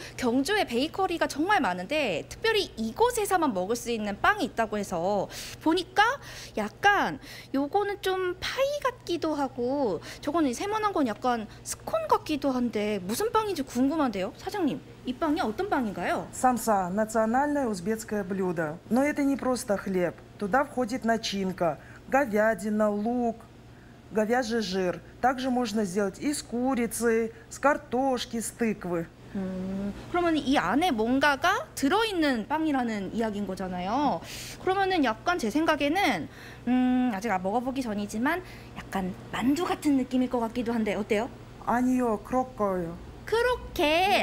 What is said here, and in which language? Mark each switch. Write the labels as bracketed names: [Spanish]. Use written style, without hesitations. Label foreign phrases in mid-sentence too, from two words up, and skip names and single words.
[Korean] 경주에 베이커리가 정말 많은데 특별히 이곳에서만 먹을 수 있는 빵이 있다고 해서 보니까 약간 요거는 좀 파이 같기도 하고 저거는 세모난 건 약간 스콘 같기도 한데 무슨 빵인지 궁금한데요, 사장님. 이 빵이 어떤 빵인가요? [Russian] Самса – национальное узбекское блюдо. Но это не просто хлеб. Туда входит начинка, говядина, лук, говяжий жир. Также можно сделать из курицы, с картошки, с тыквы. [Korean] 그러면 이 안에 뭔가가 들어있는 빵이라는 이야기인 거잖아요. 그러면은 약간 제 생각에는 아직 먹어보기 전이지만 약간 만두 같은 느낌일 것 같기도 한데 어때요? 아니요, 크로커요. 크로켓!